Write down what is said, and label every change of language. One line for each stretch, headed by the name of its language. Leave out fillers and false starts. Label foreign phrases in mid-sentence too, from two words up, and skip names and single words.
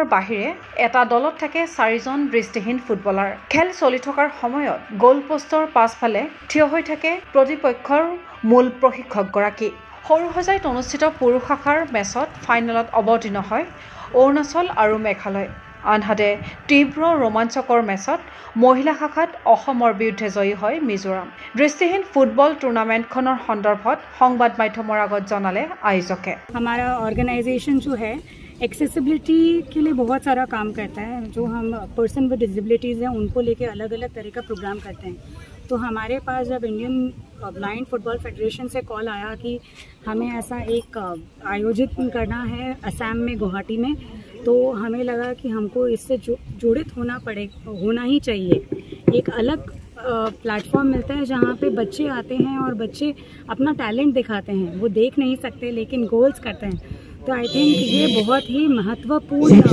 Assamese: বাহিৰে এটা দলত থাকে ৪জন দৃষ্টিহীন ফুটবলাৰ খেল চলি থকাৰ সময়ত গ'ল পোষ্টৰ পাছফালে থিয় হৈ থাকে প্ৰতিপক্ষৰ মূল প্ৰশিক্ষকগৰাকী সৰুসজাইত অনুষ্ঠিত পুৰুষ শাখাৰ মেচত ফাইনেলত অৱতীৰ্ণ হয় অৰুণাচল আৰু মেঘালয় আনহাতে তীব্ৰ ৰোমাঞ্চকৰ মেচত মহিলা শাখাত অসমৰ বিৰুদ্ধে জয়ী হয় মিজোৰাম দৃষ্টিহীন ফুটবল টুৰ্নামেণ্টখনৰ সন্দৰ্ভত সংবাদ মাধ্যমৰ আগত জনালে আয়োজকে
Hindi: हमारा ऑर्गेनाइजेशन जो है एक्सेसिबिलिटी के लिए बहुत सारा काम करता है जो हम
English: person with disabilities
Hindi: हैं उनको लेके अलग अलग तरह का प्रोग्राम करते हैं तो हमारे पास जब इंडियन ब्लाइंड फुटबॉल फेडरेशन से कॉल आया कि हमें ऐसा एक आयोजित करना है असम में गुवाहाटी में तो हमें लगा कि हमको इससे जुड़ित होना ही चाहिए एक अलग प्लेटफॉर्म मिलता है जहाँ पे बच्चे आते हैं और बच्चे अपना टैलेंट दिखाते हैं वो देख नहीं सकते लेकिन गोल्स करते हैं तो
English: I think
Hindi: ये बहुत ही महत्वपूर्ण